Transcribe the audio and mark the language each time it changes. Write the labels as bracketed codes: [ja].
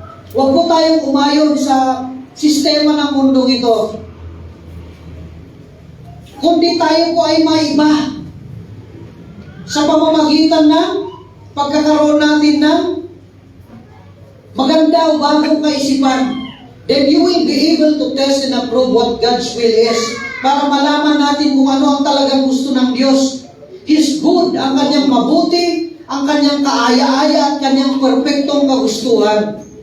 [tl] Huwag po tayong umayon sa sistema ng mundong ito. Kundi tayo po ay maiba sa pamamagitan ng pagkakaroon natin ng maganda o bagong kaisipan. [en] Then you will be able to test and approve what God's will is. [tl] Para malaman natin kung ano ang talagang gusto ng Diyos. [en] His good, [tl] ang kanyang mabuti, ang kanyang kaaya-aya at kanyang perpektong kagustuhan.